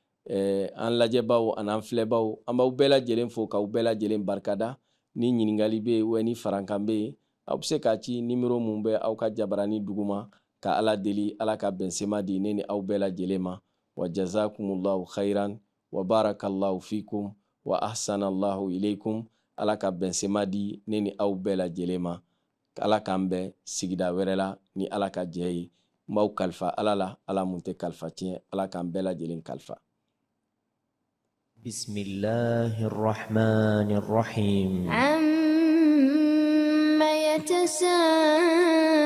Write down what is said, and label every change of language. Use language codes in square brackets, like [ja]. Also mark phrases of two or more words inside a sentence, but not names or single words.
[bm] an lajɛbaw ani an filɛbaw an b'aw bɛɛ lajɛlen fo k'aw bɛɛ lajɛlen barikada ni ɲininkali bɛ yen ou ni farankan bɛ yen aw bɛ se k'a ci numéro mun bɛ aw ka jabarani duguma ka ala deli ala ka bɛnsema di ne ni aw bɛɛ lajɛlen ma [ar] وجزاكم الله خيرا وبارك الله فيكم وأحسن الله إليكم [bm] ala ka bɛnsema di ne ni aw bɛɛ lajɛlen ma ala k'an bɛn sigida wɛrɛ la ni ala ka jɛ ye n b'aw kalifa ala la ala mun tɛ kalifa tiɲɛ ala k'an bɛɛ lajɛlen kalifa [ar] بسم الله الرحمن الرحيم عم يتساءلون